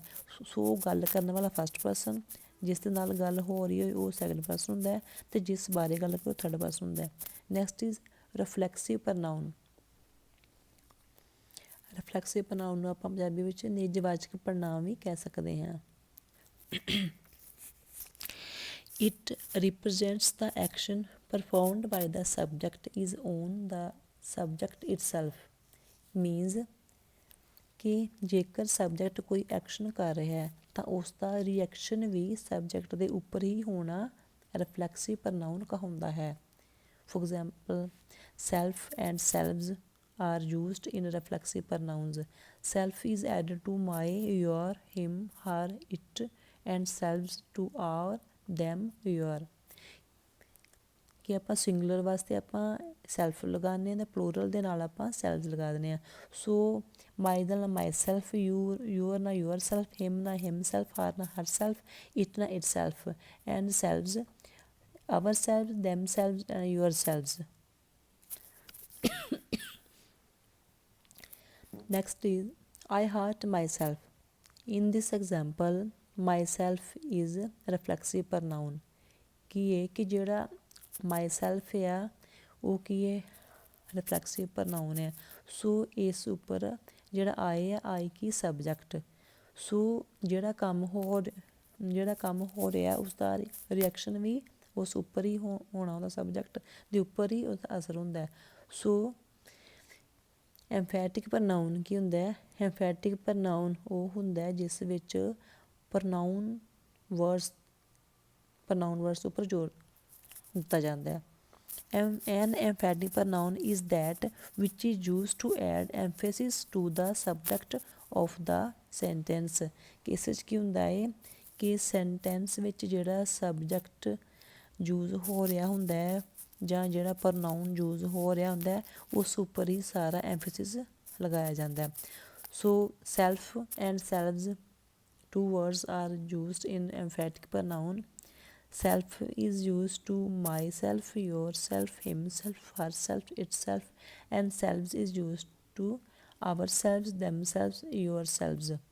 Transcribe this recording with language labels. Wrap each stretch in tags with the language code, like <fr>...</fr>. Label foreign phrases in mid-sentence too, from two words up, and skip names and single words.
<pa>ਸੋ ਗੱਲ ਕਰਨ ਵਾਲਾ</pa> <en>first person,</en> <pa>ਜਿਸ ਦੇ ਨਾਲ ਗੱਲ ਹੋ ਰਹੀ ਹੋਵੇ ਉਹ</pa> <en>second person</en> <pa>ਹੁੰਦਾ ਅਤੇ ਜਿਸ ਬਾਰੇ ਗੱਲ ਕਰੇ ਉਹ</pa> <en>third person</en> <pa>ਹੁੰਦਾ.</pa> <en>next is reflexive pronoun. reflexive pronoun</en> <pa>ਨੂੰ ਆਪਾਂ ਪੰਜਾਬੀ ਵਿੱਚ ਨਿੱਜਵਾਚਕ ਪੜਨਾਂਵ ਵੀ ਕਹਿ ਸਕਦੇ ਹਾਂ.</pa> <en>It represents the action performed by the subject is on the subject itself.</en> <pa>Means ਕਿ ਜੇਕਰ ਸਬਜੈਕਟ ਕੋਈ ਐਕਸ਼ਨ ਕਰ ਰਿਹਾ ਹੈ ਤਾਂ ਉਸ ਦਾ ਰਿਐਕਸ਼ਨ ਵੀ ਸਬਜੈਕਟ ਦੇ ਉੱਪਰ ਹੀ ਹੋਣਾ</pa> <en>reflexive pronoun</en> <pa>ਕਹਾਉਂਦਾ ਹੈ.</pa> <en>For example, self and selves are used in reflexive pronouns. Self is added to my, your, him, her, it, and selves to our, them, your.</en> <pa>ਕਿ ਆਪਾਂ ਸਿੰਗੂਲਰ ਵਾਸਤੇ ਆਪਾਂ ਸੈਲਫ ਲਗਾਉਂਦੇ ਹਾਂ ਅਤੇ ਪਲੂਰਲ ਦੇ ਨਾਲ ਆਪਾਂ ਸੈਲਫ ਲਗਾ ਦਿੰਦੇ ਹਾਂ.</pa> <en>so my</en> <pa>ਦਾ ਨਾਲ</pa> <en>my self, your ਨਾਲ your self, him ਨਾਲ him self, her ਨਾਲ her self, it ਨਾਲ it self, and selves our selves, themselves, and yourselves. Next is I hurt myself. In this example, myself is reflexive pronoun.</en> <pa>ਕੀ ਹੈ ਕਿ ਜਿਹੜਾ myself ਆ ਉਹ ਕੀ ਹੈ ਰਿਫਲੈਕਸਿਵ ਪ੍ਰੋਨਾਊਨ ਹੈ. ਸੋ ਇਸ ਉੱਪਰ ਜਿਹੜਾ ਆਏ ਆ ਆਈ ਕੀ ਸਬਜੈਕਟ. ਸੋ ਜਿਹੜਾ ਕੰਮ ਹੋ ਰਿਹਾ ਉਸਦਾ ਰਿਐਕਸ਼ਨ ਵੀ ਉਸ ਉੱਪਰ ਹੀ ਹੋਣਾ, ਉਹਦਾ ਸਬਜੈਕਟ ਦੇ ਉੱਪਰ ਹੀ ਉਹਦਾ ਅਸਰ ਹੁੰਦਾ. ਸੋ</pa> <en>emphatic pronoun</en> <pa>ਕੀ ਹੁੰਦਾ ਹੈ?</pa> <en>emphatic pronoun</en> <pa>ਉਹ ਹੁੰਦਾ ਜਿਸ ਵਿੱਚ</pa> <en>pronoun words</en> <pa>ਉੱਪਰ ਜ਼ੋਰ ਦਿੱਤਾ ਜਾਂਦਾ ਹੈ.</pa> <en>An emphatic pronoun is that which is used to add emphasis to the subject of the sentence.</en> <pa>ਇਸ ਵਿੱਚ ਕੀ ਹੁੰਦਾ ਹੈ ਕਿ ਸੈਂਟੈਂਸ ਵਿੱਚ ਜਿਹੜਾ</pa> <en>subject use</en> <pa>ਹੋ ਰਿਹਾ ਹੁੰਦਾ ਹੈ ਜਾਂ ਜਿਹੜਾ</pa> <en>pronoun use</en> <pa>ਹੋ ਰਿਹਾ ਹੁੰਦਾ ਹੈ ਉਸ ਉੱਪਰ ਹੀ ਸਾਰਾ ਐਮਫੈਸਿਸ ਲਗਾਇਆ ਜਾਂਦਾ.</pa> <en>so self and selves 2 words are used in emphatic pronoun. Self is used to myself, yourself, himself, herself, itself, and selves is used to ourselves, themselves, yourselves.</en>